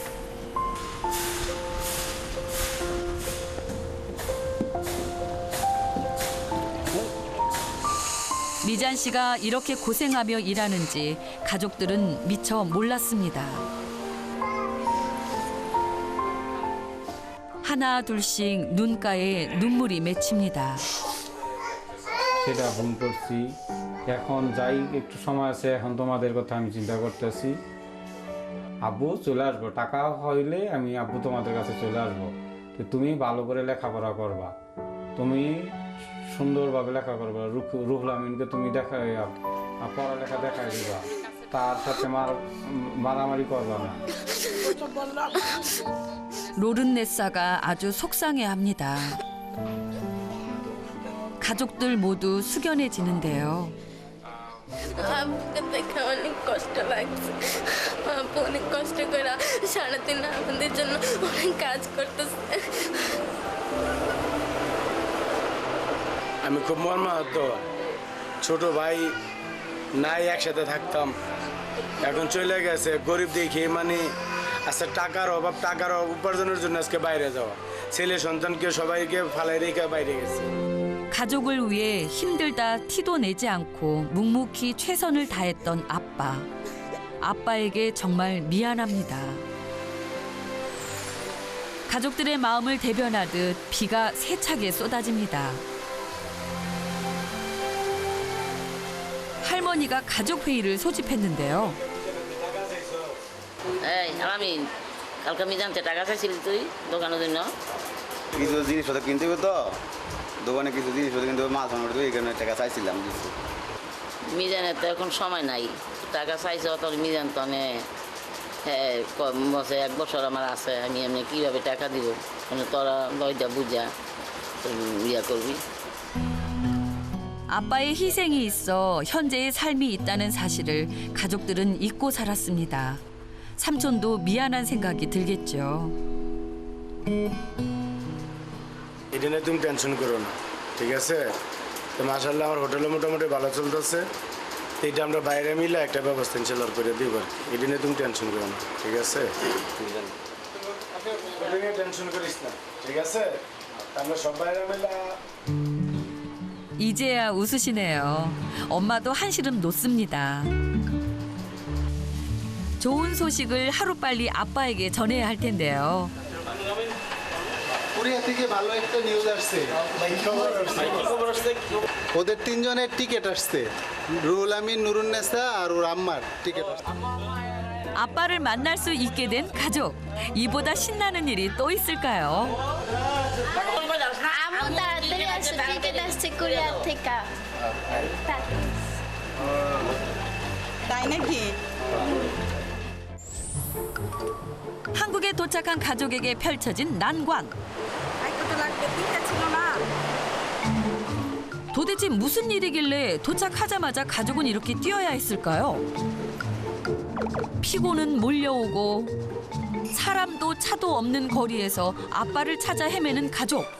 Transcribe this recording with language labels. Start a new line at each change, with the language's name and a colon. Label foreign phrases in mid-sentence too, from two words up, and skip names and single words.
Korean: 미잔 씨가 이렇게 고생하며 일하는지 가족들은 미처 몰랐습니다. 하나 둘씩 눈가에 눈물이 맺힙니다.
Bangla: সেটা ভুল করছি, এখন যাই একটু সময় আছে, এখন তোমাদের কথা আমি চিন্তা করতেছি। আব্বু চলে আসবো, টাকা হইলে আমি আব্বু তোমাদের কাছে চলে আসবো। তো তুমি ভালো করে লেখাপড়া করবা, তুমি সুন্দরভাবে লেখা করবা, রুহুল আমিনকে তুমি পড়ালেখা দেখাই দিবা, তার সাথে মারামারি করবা না।
Korean: 로른네사가 아주 속상해합니다. 가족들 모두 숙연해지는데요.
Bangla: আব্বুকে দেখে অনেক কষ্ট লাগছে, আব্বু অনেক কষ্ট করে সারাদিন আমাদের জন্য অনেক কাজ করতেছে। আমি খুব মর্মাহত, ছোট ভাই নাই, একসাথে থাকতাম, এখন চলে গেছে, গরিব দেখে মানে আচ্ছা টাকার অভাব উপার্জনের জন্য আজকে বাইরে যাওয়া, ছেলে সন্তানকে সবাইকে ফালাই রেখে বাইরে গেছে।
Korean: 가족을 위해 힘들다 티도 내지 않고 묵묵히 최선을 다했던 아빠. 아빠에게 정말 미안합니다. 가족들의 마음을 대변하듯 비가 세차게 쏟아집니다. 할머니가 가족회의를 소집했는데요.
Bangla: এই আলামিন, কালকে মিজানতে টাকা চাইছিলি তুই দোকানের জন্য? কিছু জিনিসপত্র কিনতে হবে তো, দোকানে কিছু জিনিসপত্র কিনতে হবে, মাছ আনতে হবে, এই কারণে টাকা চাইছিলাম। মিজানের তো এখন সময় নাই, টাকা চাইছে তোর মিজান তো বসে 1 বছর আমার আছে, আমি এমনি কীভাবে টাকা দিব, তোরা লয়টা বুঝা ইয়া করবি।
Korean: 아빠의 희생이 있어 현재의 삶이 있다는 사실을 가족들은 잊고 살았습니다. 삼촌도 미안한 생각이 들겠죠.
Bangla: এটা নিয়ে তুমি টেনশন করো না, ঠিক আছে? তো মাশাআল্লাহ আমার হোটেলে মোটামুটি ভালো চলতেছে, এইটা আমরা বাইরে মিলে একটা ব্যবস্থা ইনশাআল্লাহ করে দিব, এটা নিয়ে তুমি টেনশন করো না, ঠিক আছে? টেনশন করিস না, ঠিক আছে? আমরা সব বাইরে মিলে।
Korean: 이제야 웃으시네요. 엄마도 한시름 놓습니다. 좋은 소식을 하루빨리 아빠에게 전해야 할 텐데요.
Bangla: কোরিয়া থেকে ভালো একটা নিউজ আসছে ওদের তিনজনের টিকিট আসছে রুহুল আমিন নুরুন্নেসা আর ওর আম্মার টিকিট আসছে
Korean: 아빠를 만날 수 있게 된 가족. 이보다 신나는 일이 또 있을까요?
Bangla: আম্মু তাড়াতাড়ি আসছে টিকিট আসছে কোরিয়া থেকে তাই নাকি?
Korean: 한국에 도착한 가족에게 펼쳐진 난관. 도대체 무슨 일이길래 도착하자마자 가족은 이렇게 뛰어야 했을까요? 피고는 몰려오고 사람도 차도 없는 거리에서 아빠를 찾아 헤매는 가족.